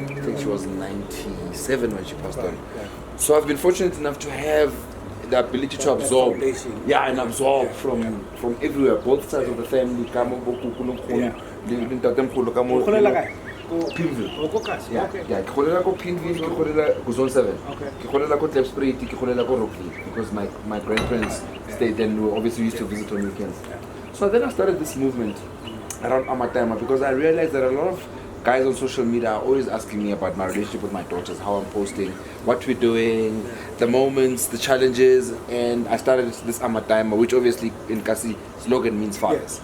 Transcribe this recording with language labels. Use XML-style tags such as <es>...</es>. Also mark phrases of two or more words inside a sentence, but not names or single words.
<en>I think she was 97 when she passed on. Right. So I've been fortunate enough to have the ability to absorb, and absorb from everywhere, both sides of the family. Pinville. Yeah,</en> <tn>ke golela ko Pinville, ke golela ko Zone 7. Ke golela ko Klipspruit, ke golela ko Rockville,</tn> <en>because my grandparents stayed there and we obviously used to visit on weekends. So then I started this movement around Amatyma because I realized that a lot of guys on social media are always asking me about my relationship with my daughters, how I'm posting, what we're doing, the moments, the challenges, and I started this Amatyma, which obviously in Kasi slogan means fathers.</en>